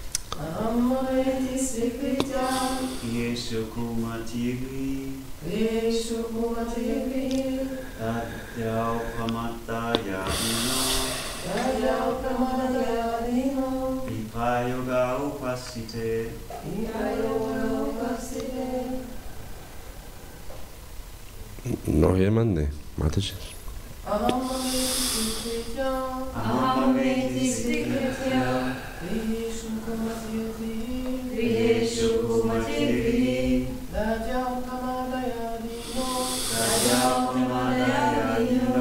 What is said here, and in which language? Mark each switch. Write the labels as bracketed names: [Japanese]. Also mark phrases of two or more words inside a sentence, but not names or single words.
[Sanskrit] Griheshu Kumatir Grihi. Dadyau Pramadaya Dino. Viprayoga Upastite. [German] Noch jemand? Nee. Mataji. [Sanskrit] Aham Mameti Svikritya. Griheshu Kumatir Grihi. Dadyau Pramadaya Dino.